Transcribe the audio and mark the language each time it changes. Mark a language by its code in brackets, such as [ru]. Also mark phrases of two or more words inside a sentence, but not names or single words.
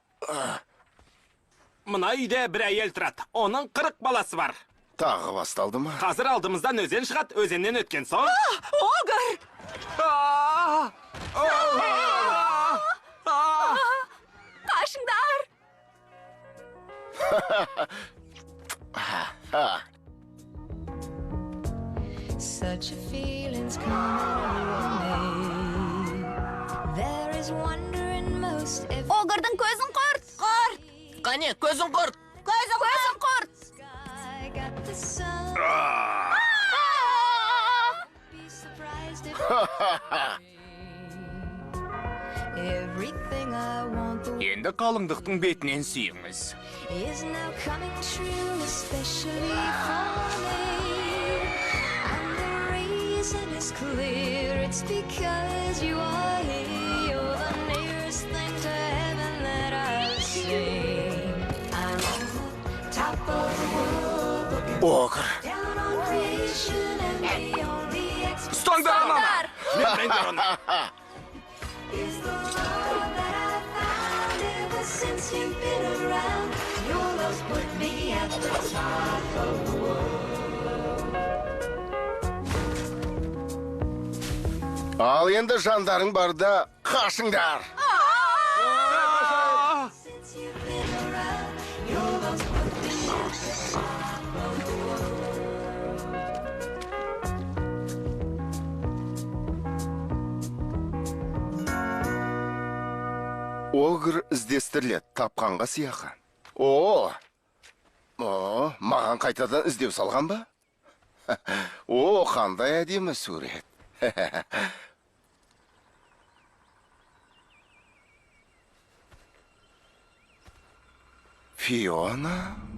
[kk] Мына үйде бір әйел тұрады. Оның 40 баласы бар. Тағы басталды ма? Қазір алдымыздан өзен шығады, өзеннен өткен соң. Огыр! Қашыңдар! [en] Such a feeling's coming over me. There is wonder in most every [kk] Огырдың көзін құрт! Құрт! Қане, көзің құрт. Көзін құрт! [en] sky. Got the sun. Be surprised if everything I want the [kk] Енді қалыңдықтың бетінен сүйіңіз. [en] is now coming true, especially for me. And the reason is clear, it's because you are here. You're the nearest thing to heaven that I've seen. I'm on the top of the world, looking [kk] Огыр. [en] down on creation, and the only [kk] Ұстаңдар ананы. [en] is the love that I found ever since you've been around. Your love's put me at the top of the world. [kk] Ал енді жандарың барда қашыңдар. [en] Since you've been around, your love's put me at the top of the world. [kk] Огыр іздестіріледі, тапқанға сияқы. Маған қайтадан іздеу салған ба? Қандай әдемі сурет. Фиона?